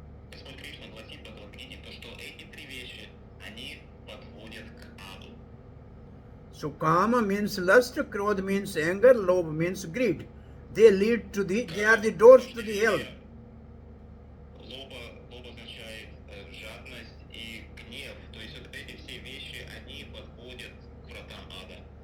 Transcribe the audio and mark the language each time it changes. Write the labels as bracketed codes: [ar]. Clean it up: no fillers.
[ru] Господь Кришна гласит в Бхагавад-гите, то, что эти 3 вещи, они подводят к аду. [en] so Kama means lust, Krodha means anger, Lobha means greed. They are the doors to the hell. [ru] Лоба означает жадность и гнев. То есть вот эти все вещи, они подводят к вратам ада.